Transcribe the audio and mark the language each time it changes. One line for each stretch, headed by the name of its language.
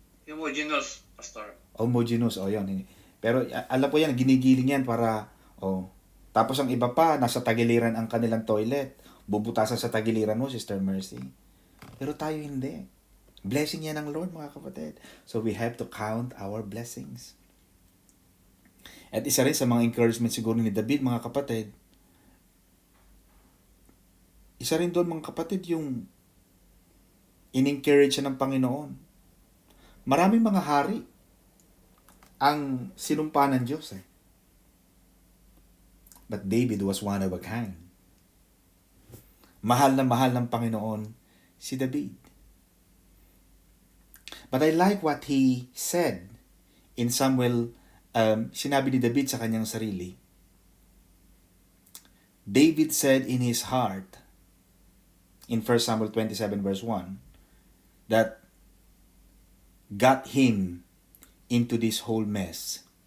English: Homogeneous, Pastor.
Filipino: Homogeneous, o yun. Pero alam ko yan, ginigiling yan para, tapos ang iba pa, nasa tagiliran ang kanilang toilet. Bubutasan sa tagiliran mo, Sister Mercy. Pero tayo hindi. Blessing yan ng Lord, mga kapatid.
English: So we have to count our blessings.
Filipino: At isa rin sa mga encouragement siguro ni David, mga kapatid, isa rin doon, mga kapatid, yung in-encourage siya ng Panginoon. Maraming mga hari ang sinumpa ng Diyos eh.
English: But David was one of a kind.
Filipino: Mahal na mahal ng Panginoon si David.
English: But I like what he said in Samuel.
Filipino: Sinabi ni David sa kanyang sarili.
English: David said in his heart, in 1 Samuel 27 verse 1, that got him into this whole mess.